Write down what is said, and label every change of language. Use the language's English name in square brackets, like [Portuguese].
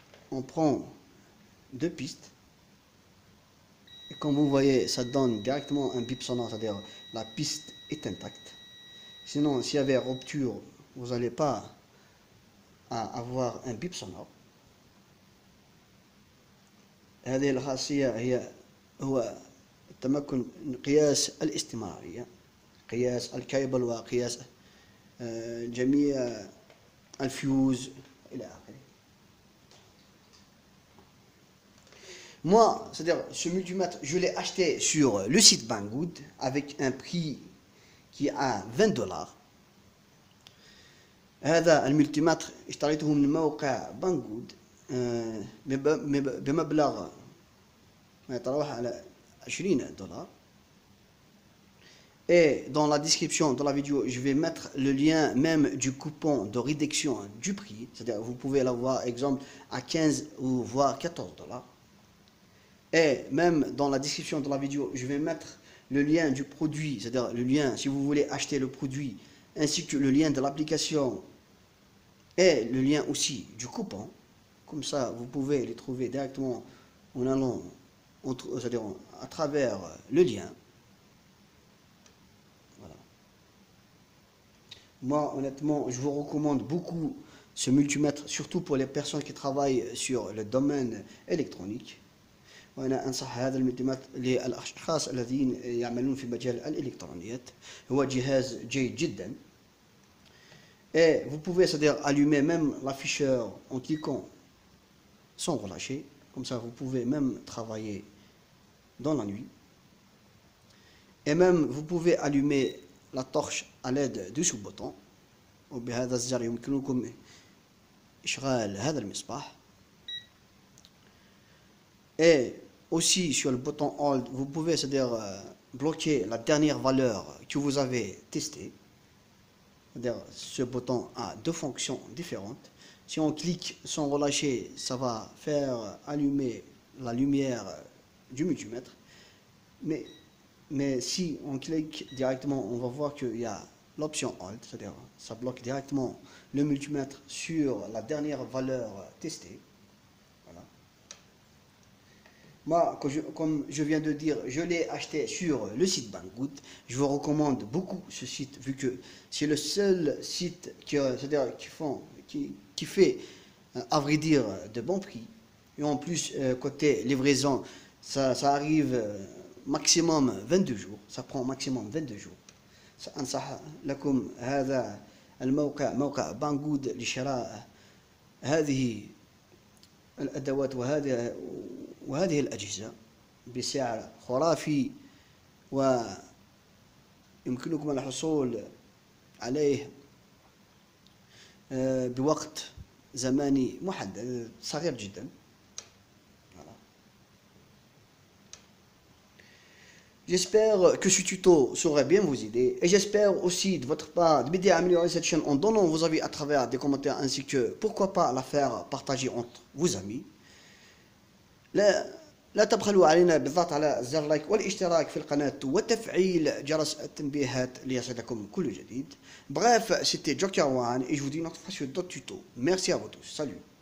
[French] On prend 2 pistes et comme vous voyez, ça donne directement un bip sonore, c'est-à-dire la piste est intacte. Sinon, s'il y avait rupture, vous n'allez pas avoir un bip sonore. [Arabic] هذه الخاصية هو التمكن من قياس الاستمرارية، قياس الكيبل وقياس جميع الفيوز إلى آخره. [French] Moi, c'est-à-dire ce multimètre, je l'ai acheté sur le site Banggood avec un prix qui est à $20. [Arabic] هذا الملتيمتر اشتريته من موقع بانغود بمبلغ ما يتراوح على $20. [French] Et dans la description de la vidéo, je vais mettre le lien même du coupon de réduction du prix. C'est-à-dire vous pouvez l'avoir, exemple, à 15 ou voire $14. Et même dans la description de la vidéo, je vais mettre le lien du produit, c'est-à-dire le lien si vous voulez acheter le produit, ainsi que le lien de l'application et le lien aussi du coupon. Comme ça, vous pouvez les trouver directement en allant, c'est-à-dire à travers le lien. Voilà. Moi, honnêtement, je vous recommande beaucoup ce multimètre, surtout pour les personnes qui travaillent sur le domaine électronique. [Arabic] وأنا أنصح هذا الملتمات للأشخاص الذين يعملون في مجال الإلكترونيات. هو جهاز جيد جدا. [French] Et vous pouvez, c'est-à-dire allumer même l'afficheur en cliquant sans relâcher. Comme ça, vous pouvez même travailler dans la nuit. Et même, vous pouvez allumer la torche à l'aide de ce bouton. [Arabic] وبهذا الزر يمكنكم إشغال هذا المصباح. [French] Et aussi sur le bouton Hold, vous pouvez, c'est-à-dire bloquer la dernière valeur que vous avez testée. C'est-à-dire ce bouton a deux fonctions différentes. Si on clique sans relâcher, ça va faire allumer la lumière du multimètre. Mais si on clique directement, on va voir qu'il y a l'option Hold, c'est-à-dire ça bloque directement le multimètre sur la dernière valeur testée. Voilà. Moi, comme je viens de dire, je l'ai acheté sur le site Banggood. Je vous recommande beaucoup ce site, vu que c'est le seul site c'est-à-dire qui fait, à vrai dire, de bons prix. Et en plus, côté livraison, ça arrive maximum 22 jours. Ça prend maximum 22 jours. [Arabic] سأنصح لكم هذا الموقع، موقع بانغود، لشراء هذه الأدوات وهذه الأجهزة بسعر خرافي، ويمكنكم الحصول عليه بوقت زماني محدد صغير جدا. [French] J'espère que ce tuto saurait bien vous aider, et j'espère aussi de votre part de m'aider à améliorer cette chaîne en donnant vos avis à travers des commentaires, ainsi que pourquoi pas la faire partager entre vos amis. [Arabic] لا تبخلوا علينا بالضغط على زر لايك والاشتراك في القناة وتفعيل جرس التنبيهات ليصلكم كل جديد. [French] Bref, c'était Joker One et je vous dis une autre fois sur d'autres tutos. Merci à vous tous. Salut.